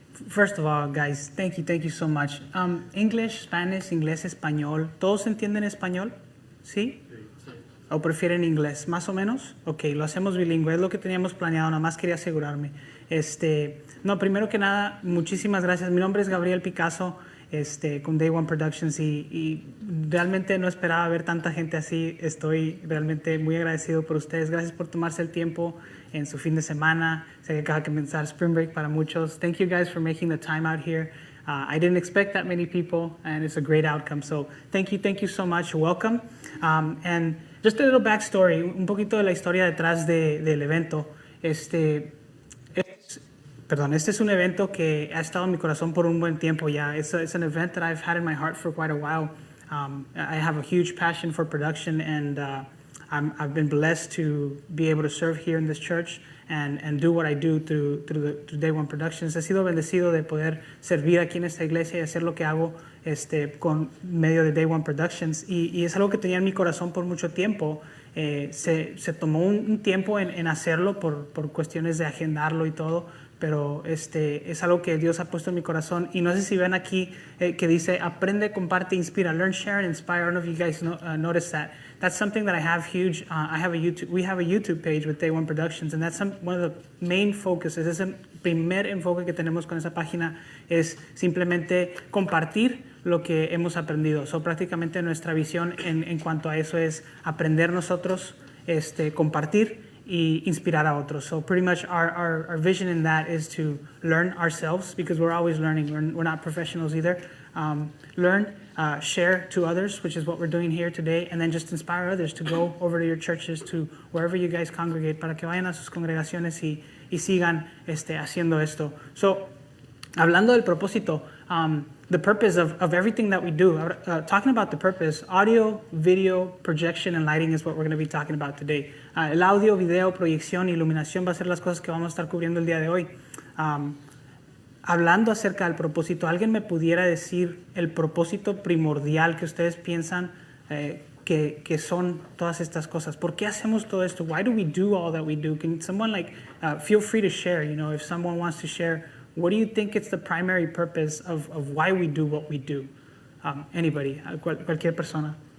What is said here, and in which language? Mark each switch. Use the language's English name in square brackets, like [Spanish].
[English] First of all, guys, thank you so much. [Spanish] English, Spanish, inglés, español, ¿todos entienden español? ¿Sí? Sí. ¿O prefieren inglés? ¿Más o menos? Ok, lo hacemos bilingüe, es lo que teníamos planeado, nada más quería asegurarme. No, primero que nada, muchísimas gracias. Mi nombre es Gabriel Picasso, con Day One Productions y realmente no esperaba ver tanta gente así. Estoy realmente muy agradecido por ustedes. Gracias por tomarse el tiempo en su fin de semana. Sé que acaba de comenzar Spring Break para muchos. [English] Thank you guys for making the time out here. I didn't expect that many people, and it's a great outcome. So thank you so much. Welcome. And just a little backstory, [Spanish] un poquito de la historia detrás del evento. Este es un evento que ha estado en mi corazón por un buen tiempo ya. [English] It's an event that I've had in my heart for quite a while. I have a huge passion for production, and I've been blessed to be able to serve here in this church and do what I do through Day One Productions. [Spanish] He sido bendecido de poder servir aquí en esta iglesia y hacer lo que hago con medio de Day One Productions. Y es algo que tenía en mi corazón por mucho tiempo. Se tomó un tiempo en hacerlo por cuestiones de agendarlo y todo, pero es algo que Dios ha puesto en mi corazón. Y no sé si ven aquí que dice aprende, comparte, inspira, [English] learn, share, and inspire. I don't know if you guys notice that. That's something that I have huge. We have a YouTube page with Day One Productions, and that's one of the main focuses. [Spanish] Es el primer enfoque que tenemos con esa página, es simplemente compartir lo que hemos aprendido. So, prácticamente nuestra visión en cuanto a eso es aprender nosotros, compartir y inspirar a otros. [English] So pretty much our vision in that is to learn ourselves, because we're always learning. We're not professionals either. Learn, share to others, which is what we're doing here today, and then just inspire others to go over to your churches, to wherever you guys congregate, [Spanish] para que vayan a sus congregaciones y sigan haciendo esto. [English] So, [Spanish] hablando del propósito, [English] the purpose of everything that we do, talking about the purpose, audio, video, projection, and lighting is what we're going to be talking about today. [Spanish] El audio, video, proyección, iluminación va a ser las cosas que vamos a estar cubriendo el día de hoy. Hablando acerca del propósito, ¿alguien me pudiera decir el propósito primordial que ustedes piensan que son todas estas cosas? ¿Por qué hacemos todo esto? [English] Why do we do all that we do? Can someone feel free to share, if someone wants to share, what do you think it's the primary purpose of why we do what we do? [Spanish] Anybody, cualquier persona.